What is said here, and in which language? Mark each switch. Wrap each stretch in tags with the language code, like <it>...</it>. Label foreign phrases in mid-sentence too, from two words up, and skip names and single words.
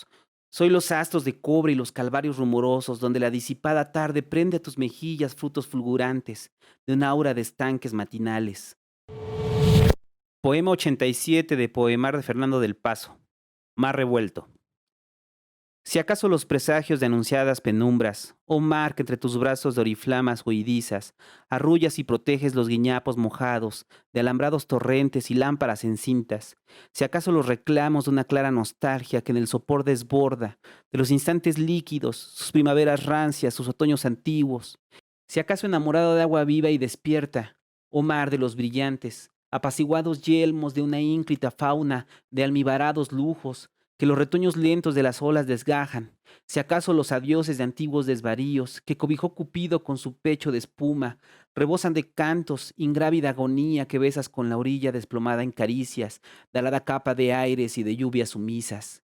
<es>Soy los astros de cobre y los calvarios rumorosos, donde la disipada tarde prende a tus mejillas frutos fulgurantes de una aura de estanques matinales. Poema 87 de Poemar de Fernando del Paso. Mar revuelto. Si acaso los presagios de anunciadas penumbras, oh mar que entre tus brazos de oriflamas huidizas, arrullas y proteges los guiñapos mojados de alambrados torrentes y lámparas encintas, si acaso los reclamos de una clara nostalgia que en el sopor desborda, de los instantes líquidos, sus primaveras rancias, sus otoños antiguos, si acaso enamorado de agua viva y despierta, oh mar de los brillantes, apaciguados yelmos de una ínclita fauna de almibarados lujos, que los retoños lentos de las olas desgajan, si acaso los adioses de antiguos desvaríos, que cobijó Cupido con su pecho de espuma, rebosan de cantos, ingrávida agonía que besas con la orilla desplomada en caricias, de alada capa de aires y de lluvias sumisas.</es>